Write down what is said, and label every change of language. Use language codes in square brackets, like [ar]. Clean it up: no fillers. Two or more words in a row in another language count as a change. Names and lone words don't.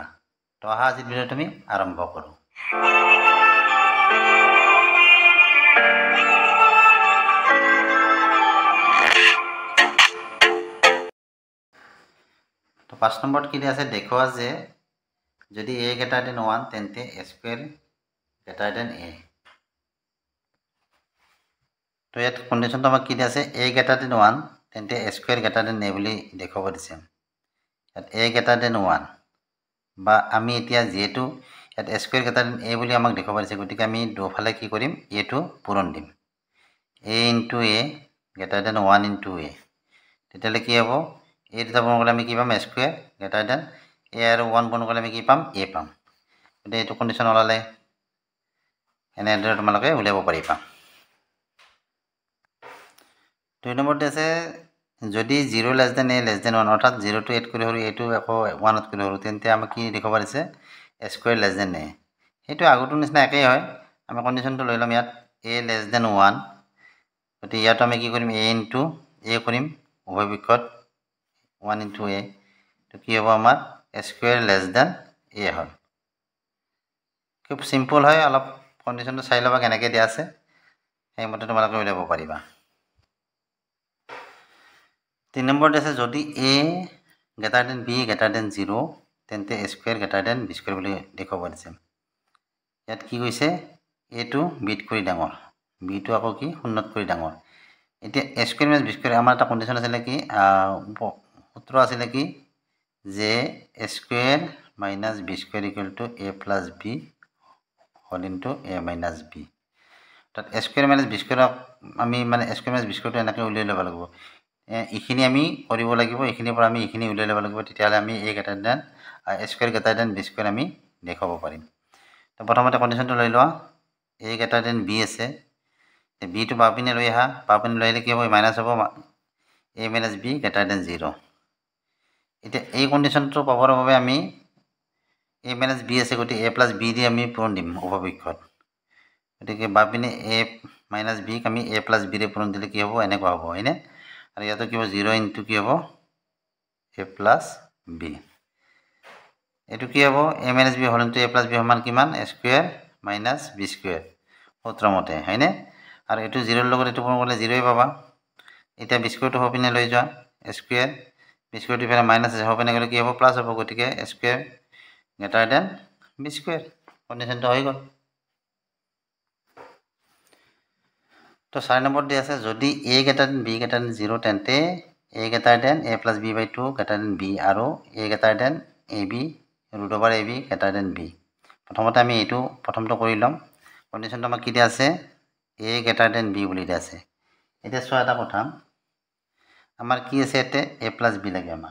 [as] তো আহা আজিৰ ভিডিঅ' তুমি আৰম্ভ কৰোঁ। তো 5 নম্বৰত কি দিয়া আছে, দেখুৱা যে যদি [en] a greater than 1 [as] তেন্তে [en] a square greater than a। [as] তো ইয়াত কণ্ডিশ্যনটো আমাক কি দিয়া আছে, [en] a greater than 1 তেন্তে a square greater than a [as] বুলি দেখুৱাব দিছে। ইয়াত [en] a greater than 1 [as] বা আমি এতিয়া যেহেতু ইয়াত [en] a square greater than a [as] বুলি আমাক দেখুৱাব দিছে, গতিকে আমি দুফালে কি কৰিম, a টো পূৰণ দিম। [en] a into a greater than 1 into a, [as] তেতিয়াহ'লে কি হ'ব, a দুটা পূৰণ কৰিলে আমি কি পাম, [en] a square greater than a [as] আৰু 1 পূৰণ কৰিলে আমি কি পাম, a পাম। গতিকে এইটো কণ্ডিশ্যন ওলালে এনেদৰে তোমালোকে উলিয়াব পাৰিবা। 2 নম্বৰতে আছে যদি [en] 0 less than a less than 1 [as] অৰ্থাৎ [en] 0 to 8 [as] কৰি সৰু a টো আকৌ 1 কৰি সৰু, তেন্তে আমাক কি দেখুৱাব দিছে, [en] a square less than a। [as] সেইটো আগৰটোৰ নিচিনা একেই হয়। আমি কণ্ডিশ্যনটো লৈ ল'ম ইয়াত [en] a less than 1, [as] গতিকে ইয়াতো আমি কি কৰিম, [en] a into a [as] কৰিম, উভয় পক্ষত [en] 1 into a, [as] তো কি হ'ব আমাৰ [en] a square less than a হ'ল। [as] খুব চিম্পল হয়, অলপ কণ্ডিশ্যনটো চাই ল'বা কেনেকৈ দিয়া আছে, সেইমতে তোমালোকে উলিয়াব পাৰিবা। [en] 3 নম্বৰত আছে যদি a greater than b greater than 0 তেন্তে a square greater than b square [as] বুলি দেখুৱাব দিছে। ইয়াত কি কৈছে, a টো বিত কৰি ডাঙৰ, b টো আকৌ কি শূন্যত কৰি ডাঙৰ। [en] এতিয়া a square minus b square [as] আমাৰ এটা কণ্ডিশ্যন আছিলে কি, সূত্ৰ আছিলে কি, যে [en] a square minus b square equal to a plus b whole into a minus b। তাত a square minus b square [as] আমি মানে [en] a square minus b square [as] টো এনেকৈ উলিয়াই ল'ব লাগিব। এইখিনি আমি কৰিব লাগিব, এইখিনিৰ পৰা আমি এইখিনি উলিয়াই ল'ব লাগিব, তেতিয়াহ'লে আমি [en] a greater than a square greater than b square [as] আমি দেখুৱাব পাৰিম। তো প্ৰথমতে কণ্ডিশ্যনটো লৈ লোৱা, [en] a greater than b [as] আছে, b টো বাওঁপিনে লৈ আহা, বাওঁপিনে লৈ আহিলে কি হ'ব, মাইনাছ হ'ব, [en] a minus b greater than 0। [as] এতিয়া এই কণ্ডিশ্যনটো পাবৰ বাবে আমি [en] a minus b [as] আছে, গতিকে [en] a plus b [as] দি আমি পূৰণ দিম উভয়পক্ষত। গতিকে বাওঁপিনে [en] a minus b [as] আমি [en] a plus b [as] দি পূৰণ দিলে কি হ'ব, এনেকুৱা হ'ব, হয়নে? আৰু ইয়াতো কি হ'ব, 0 ইনটু কি হ'ব, [en] a plus b। [as] এইটো কি হ'ব, [en] a minus b [as] হ'ল ইনটু [en] a plus b [as] সমান কিমান, [en] a square minus b square [as] সূত্ৰমতে, হয়নে? আৰু এইটো 0ৰ লগত এইটো পূৰণ কৰিলে 0ই পাবা। এতিয়া b squareটো সপিনে লৈ যোৱা, a square b squareটো ইফালে মাইনাছ আছে, সপিনে গ'লে কি হ'ব, প্লাছ হ'ব, গতিকে [en] a square greater than b square [as] কণ্ডিশ্যনটো হৈ গ'ল। [en] তো 4 নম্বৰত দি আছে যদি a greater than b greater than 0 তেন্তে a greater than a plus b by 2 greater than b [as] আৰু [en] a greater than ab root over ab greater than b। [as] প্ৰথমতে আমি এইটো প্ৰথমটো কৰি ল'ম। কণ্ডিশ্যনটো আমাক কি দিয়া আছে, [en] a greater than b বুলি দিয়া আছে। [as] এতিয়া চোৱা এটা কথা, আমাৰ কি আছে ইয়াতে, [en] a plus b [as] লাগে আমাক।